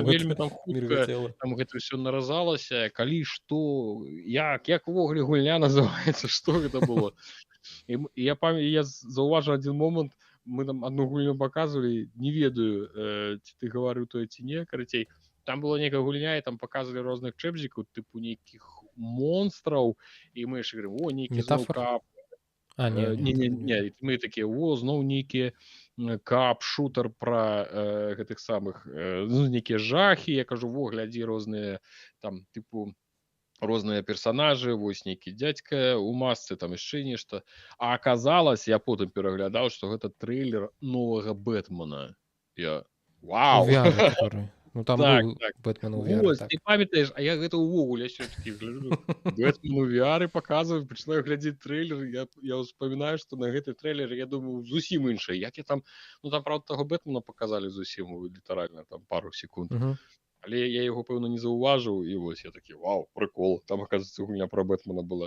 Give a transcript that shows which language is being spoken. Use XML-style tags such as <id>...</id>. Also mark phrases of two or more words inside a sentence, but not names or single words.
<be>вельмі там хутка там гэта ўсё наразалася, калі што, як увогуле гульня называецца, што гэта было. І я заўважыў адзін момант, мы там одну гульню паказвалі, не ведаю, ці ты гаварыў тое ці не, карацей, там была нейкая гульня, і там паказвалі розных чэпзікаў, тыпу нейкіх монстраў, і мы яшчэ говорим, о, нейкі зноў кап. Не, мы такія, о, зноў нейкі кап-шутер пра гэтых самых, нейкія жахі, я кажу, во, глядзі розныя, там, тыпу, розныя персонажы, вось нейкі дзядзька у масцы, там яшчэ нешта. А аказалось, я потым пераглядаў, што гэта трэйлер новага Бэтмена. Я, вау!</be> <ru>VR, который... Ну, там так, был так.</ru> <be>Бэтмен у VR. Вось, ты памятаеш, а я гэта ўвогуле сёння гляджу. Бэтмен у VR паказваю, пачынаю глядзець трэйлер, я ўспамінаю, што на гэты трэйлер, я думаю, зусім іншае. Як я там, ну там, правда, таго Бэтмена паказалі зусім, літаральна, там, пару секунд. Але я яго, пэўна, не заўважыў, і вось я такі, вау, прыкол, там, аказваецца, гульня пра Бэтмена была.</be>